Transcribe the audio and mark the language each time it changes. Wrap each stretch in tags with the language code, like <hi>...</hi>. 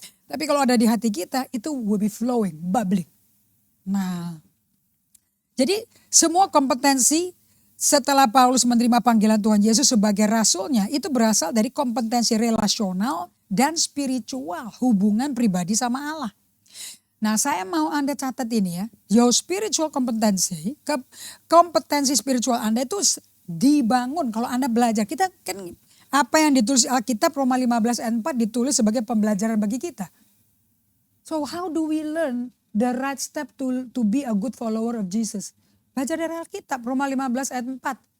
<id>Tapi kalau ada di hati kita, itu</id> <en>will be flowing, bubbling.</en> <id>Nah, jadi semua kompetensi setelah Paulus menerima panggilan Tuhan Yesus sebagai rasulnya, itu berasal dari kompetensi relasional dan spiritual, hubungan pribadi sama Allah. Nah, saya mau Anda catat ini ya,</id> <en>your spiritual</en> <id>kompetensi spiritual Anda itu dibangun kalau Anda belajar. Kita kan apa yang ditulis Alkitab Roma 15 ayat 4 ditulis sebagai pembelajaran bagi kita.</id> <en>So how do we learn the right step to be a good follower of Jesus?</en> <id>Belajar dari Alkitab Roma 15 ayat 4.</id>